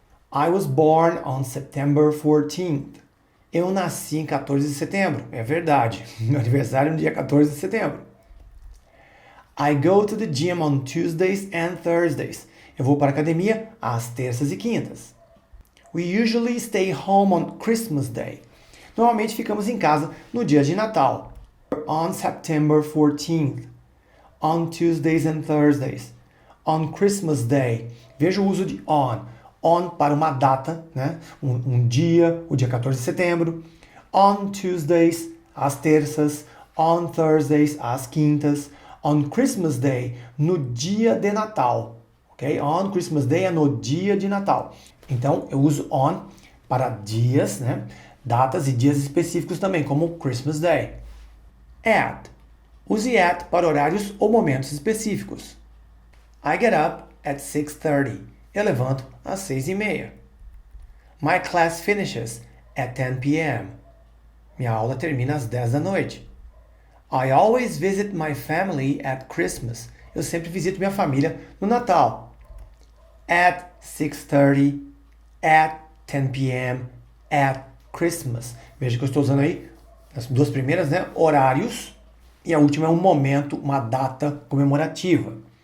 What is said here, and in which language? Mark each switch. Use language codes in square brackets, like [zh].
[en] I was born on September 14th. [pt] Eu nasci em 14 de setembro. É verdade. Meu aniversário é no dia 14 de setembro. [en] I go to the gym on Tuesdays and Thursdays. [pt] Eu vou para a academia às terças e quintas. [en] We usually stay home on Christmas Day. [pt] Normalmente ficamos em casa no dia de Natal. [en] On September 14th. On Tuesdays and Thursdays. On Christmas Day. [pt] Veja o uso de on. On para uma data, né? Um dia, o dia 14 de setembro. [en] On Tuesdays, [pt] às terças. [en] On Thursdays, [pt] às quintas. [en] On Christmas Day, [pt] no dia de Natal. Ok? [en] On Christmas Day [pt] é no dia de Natal. Então, eu uso on para dias, né? Datas e dias específicos também, como Christmas Day. At. Use at para horários ou momentos específicos. [en] I get up at 6:30. [pt] Eu levanto às 6:30. [en] My class finishes at 10 p.m. [pt] Minha aula termina às 10 da noite. [en] I always visit my family at Christmas. [pt] Eu sempre visito minha família no Natal. [en] At 6:30, at 10 p.m., at Christmas. [pt] Veja que eu estou usando aí as duas primeiras, né, horários, e a última é um momento, uma data comemorativa.